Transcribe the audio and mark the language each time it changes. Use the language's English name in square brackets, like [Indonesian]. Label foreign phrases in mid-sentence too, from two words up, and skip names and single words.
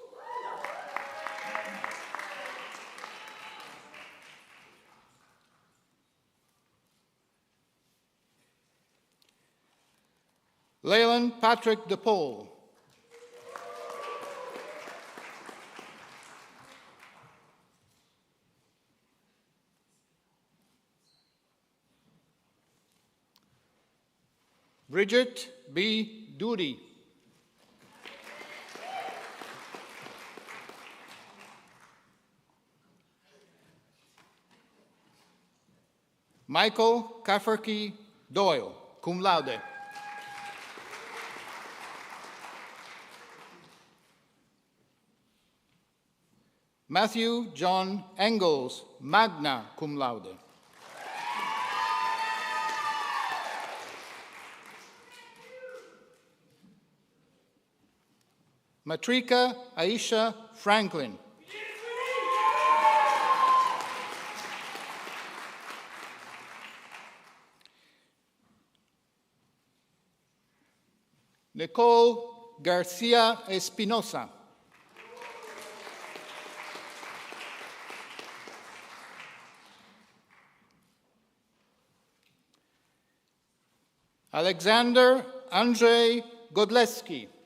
[English] Leyland Patrick DePaul. Bridget B. Doody. Michael Cafferkey Doyle, [Latin] cum laude. [English] Matthew John Engels, [Latin] magna cum laude. [English] Matrika Aisha Franklin. Nicole Garcia Espinosa. Alexander Andrzej Godleski.